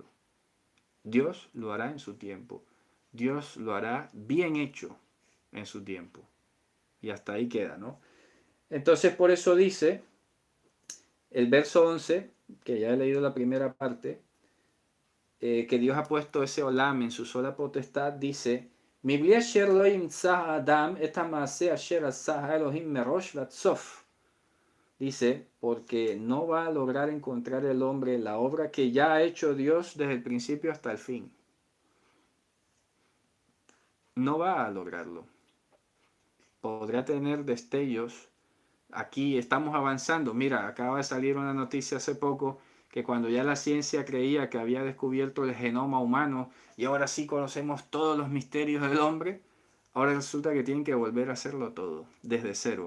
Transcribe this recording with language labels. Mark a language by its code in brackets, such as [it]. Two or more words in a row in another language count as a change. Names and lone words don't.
[es] Dios lo hará en su tiempo. Dios lo hará bien hecho en su tiempo. Y hasta ahí queda, ¿no? Entonces por eso dice el verso 11, que ya he leído la primera parte, que Dios ha puesto ese olam en su sola potestad, dice, [he] מבלי אשר לא ימצא האדם את המעשה אשר עשה האלוהים מראש ועד סוף. [es] Dice, porque no va a lograr encontrar el hombre la obra que ya ha hecho Dios desde el principio hasta el fin. No va a lograrlo. Podrá tener destellos. Aquí estamos avanzando. Mira, acaba de salir una noticia hace poco que cuando ya la ciencia creía que había descubierto el genoma humano y ahora sí conocemos todos los misterios del hombre, ahora resulta que tienen que volver a hacerlo todo, desde cero.